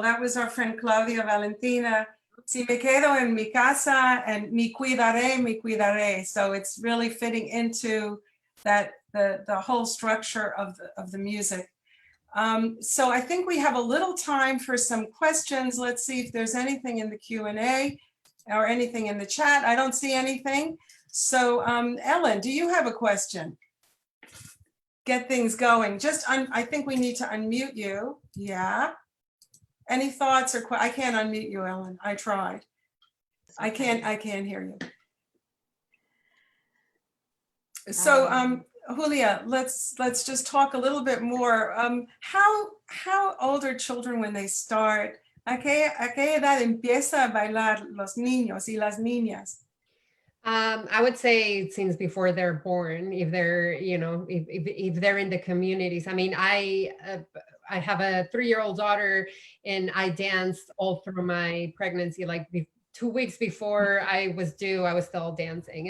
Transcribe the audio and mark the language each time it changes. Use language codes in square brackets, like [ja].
[en] That was our friend Claudia Valentina. [es] Si me quedo en mi casa and mi cuidaré. [en] So it's really fitting into that the whole structure of the music. So I think we have a little time for some questions. Let's see if there's anything in the Q&A or anything in the chat. I don't see anything. So Ellen, do you have a question? Get things going. I think we need to unmute you. Yeah. Any thoughts or I can't unmute you, Ellen. I tried. I can't hear you. So Julia, let's just talk a little bit more. How old are children when they start? [es] ¿A qué edad empieza a bailar los niños y las niñas? [en] I would say since before they're born, if they're, if they're in the communities. I mean, I have a 3-year-old daughter, and I danced all through my pregnancy. Like 2 weeks before I was due, I was still dancing.